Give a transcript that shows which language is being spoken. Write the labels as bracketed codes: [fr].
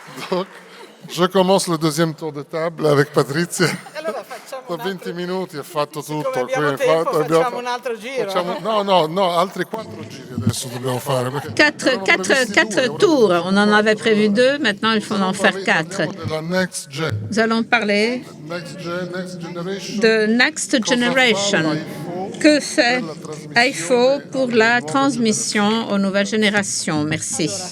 [fr] Donc, je commence le deuxième tour de table avec Patrizia. [it] 20 minuti ha fatto tutto. Abbiamo tempo, facciamo un altro giro. No, altri 4 giri adesso dobbiamo fare. [fr] Quatre tours. On en avait prévu 2, maintenant il faut en faire 4. Nous allons parler de Next Generation. Que fait AIFO pour la transmission aux nouvelles générations? Merci.